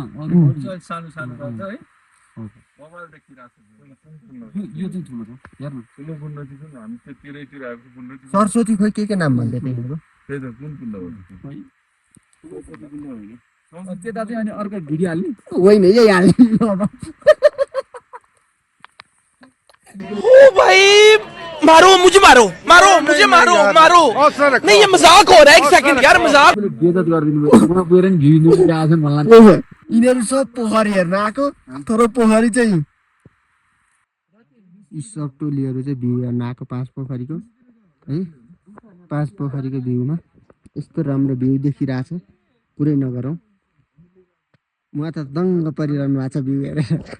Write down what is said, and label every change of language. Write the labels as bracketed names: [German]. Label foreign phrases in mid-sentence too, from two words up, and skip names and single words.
[Nepali] सानो सानो गर्छ है मोबाइल देखिरहेको छ यो चाहिँ ठुलो छ हेर्नु ठुलो उन्नति छ हामी त्यतिरैतिर आएको उन्नति सरस्वती खोइ के नाम भन्दै तिमीहरू त्यही त कुन कुन हो त्यता चाहिँ अनि अर्को भिडियो हाल्ने होइन यही हाल्ने अब [Hindi] ओ भाई मारो मुझे मारो मारो मुझे मारो मारो नहीं ये मजाक हो रहा है एक सेकंड यार मजाक [Nepali] बेइज्जत गरिदिनु भयो गएर नि भ्यू दिनु आछन् भन्ला यिनीहरू सब पोखरी हेर्न आएको तर पोखरी चाहिँ यी सब टोलीहरू चाहिँ भ्यू हेर्न आएको पाँच पोखरीको है पाँच पोखरीको भ्यूमा यस्तो राम्रो भ्यू देखिरहेछ कुरै नगरौँ म त दङ्ग परिरहनु भएको छ भ्यू हेरेर